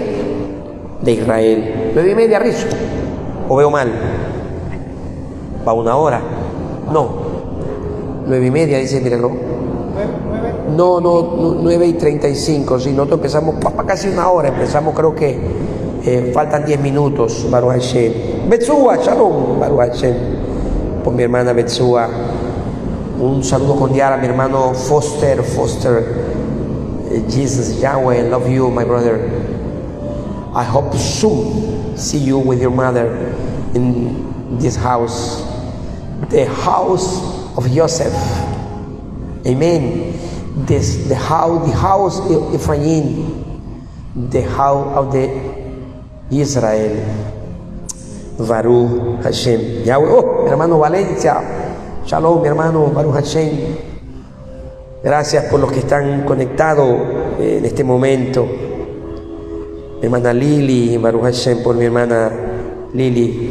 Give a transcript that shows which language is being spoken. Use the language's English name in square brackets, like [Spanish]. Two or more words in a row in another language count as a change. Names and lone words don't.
[Spanish] De Israel. 9:30, Rizo. ¿O veo mal? ¿Va 1 hora? No. 9:30, dice mi reloj. No, 9:35. Si nosotros empezamos para casi 1 hora. Empezamos, creo que faltan 10 minutos. [Hebrew] ברוך השם. Betsua, שלום. ברוך השם. [Spanish] Por mi hermana Betsua. Un saludo cordial a mi hermano Foster. [English] Jesus, Yahweh, love you, my brother. I hope soon see you with your mother in this house, the house of Joseph. Amen. The house of Ephraim, the house of the Israel. [Hebrew] ברוך השם. Yahweh. [Spanish] Oh, mi hermano Valencia. Shalom, mi hermano [Hebrew] ברוך השם. [Spanish] Gracias por los que están conectados en este momento. Mi hermana Lili, [Hebrew] ברוך השם, [Spanish] por mi hermana Lili.